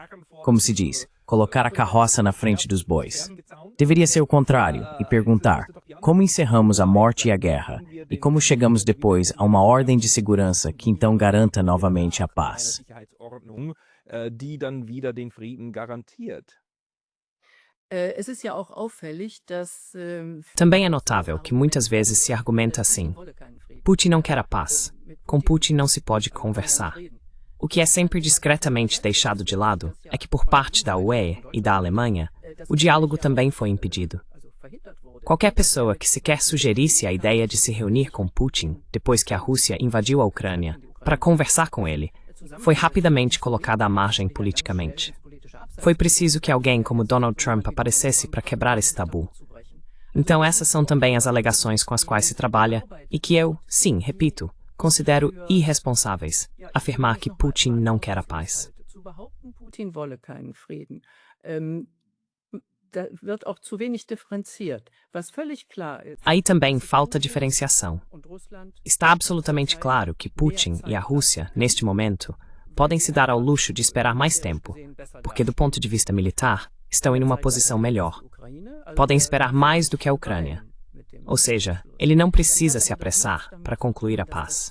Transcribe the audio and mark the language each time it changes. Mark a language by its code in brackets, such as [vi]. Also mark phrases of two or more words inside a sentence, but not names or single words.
[pt] Como se diz, colocar a carroça na frente dos bois. Deveria ser o contrário e perguntar como encerramos a morte e a guerra e como chegamos depois a uma ordem de segurança que então garanta novamente a paz. [de] Es ist ja auch auffällig, dass [pt] Também é notável que muitas vezes se argumenta assim: Putin não quer a paz. Com Putin não se pode conversar. O que é sempre discretamente deixado de lado é que por parte da UE e da Alemanha, o diálogo também foi impedido. Qualquer pessoa que sequer sugerisse a ideia de se reunir com Putin depois que a Rússia invadiu a Ucrânia para conversar com ele, foi rapidamente colocada à margem politicamente. Foi preciso que alguém como Donald Trump aparecesse para quebrar esse tabu. Então essas são também as alegações com as quais se trabalha e que eu, sim, repito, considero irresponsáveis afirmar que Putin não quer a paz. [de] Putin wolle keinen Frieden. Da wird auch zu wenig differenziert. Was völlig klar ist. [pt] Aí também falta diferenciação. Está absolutamente claro que Putin e a Rússia, neste momento, podem se dar ao luxo de esperar mais tempo, porque do ponto de vista militar, estão em uma posição melhor. Podem esperar mais do que a Ucrânia. Ou seja, ele não precisa se apressar para concluir a paz.